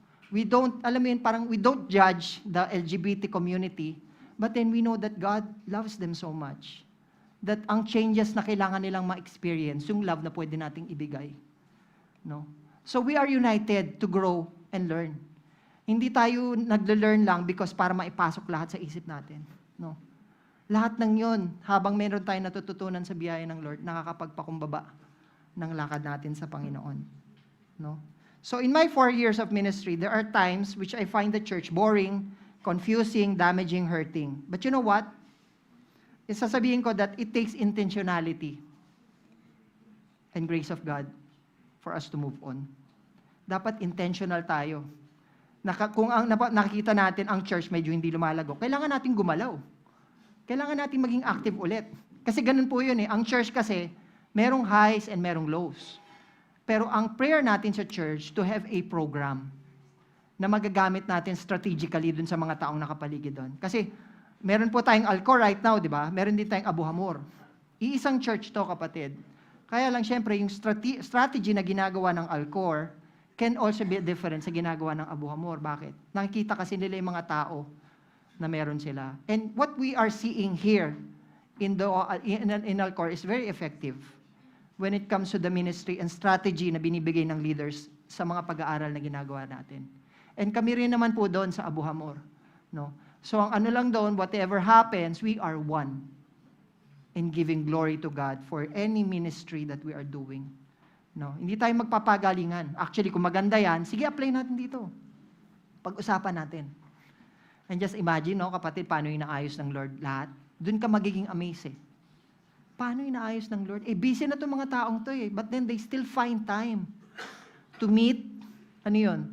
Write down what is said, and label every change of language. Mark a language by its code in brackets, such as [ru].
[en] We don't judge the LGBT community, but then we know that God loves them so much. [tl] That ang changes na kailangan nilang ma-experience, yung love na pwede nating ibigay. No? [en] So we are united to grow and learn. [tl] Hindi tayo nag-learn lang because para maipasok lahat sa isip natin. No? Lahat ng yun, habang meron tayong natututunan sa biyaya ng Lord, nakakapagpakumbaba ng lakad natin sa Panginoon. No? [en] So in my 4 years of ministry, there are times which I find the church boring, confusing, damaging, hurting. But you know what? [tl] Sasabihin ko [en] that it takes intentionality and grace of God for us to move on. [tl] Dapat intentional tayo. Kung ang nakikita natin ang church medyo hindi lumalago, kailangan natin gumalaw. Kailangan natin maging active ulit. Kasi ganun po yun eh. Ang church kasi, merong highs and merong lows. Pero ang prayer natin sa church [en] to have a program [tl] na magagamit natin strategically dun sa mga taong nakapaligid doon. Kasi meron po tayong Alcor right now, di ba? Meron din tayong Abu Hamor. Iisang church to, kapatid. Kaya lang, syempre, yung strategy na ginagawa ng Alcor [en] can also be different [tl] sa ginagawa ng Abu Hamor. Bakit? Nakikita kasi nila yung mga tao na meron sila. [en] And what we are seeing here in Alcor is very effective. when it comes to the ministry and strategy [tl] na binibigay ng leaders sa mga pag-aaral na ginagawa natin. And kami rin naman po doon sa Abu Hamor. No? [en] So [tl] ang ano lang doon, [en] whatever happens, we are one in giving glory to God for any ministry that we are doing. [tl] No? Hindi tayo magpapagalingan. Actually, kung maganda yan, sige, apply natin dito. Pag-usapan natin. [en] And just imagine, [tl] no, kapatid, paano inaayos ng Lord lahat? Doon ka magiging amazed eh. Paano inaayos ng Lord? Busy na itong mga taong to eh. [en] But then they still find time to meet, [tl] ano yun?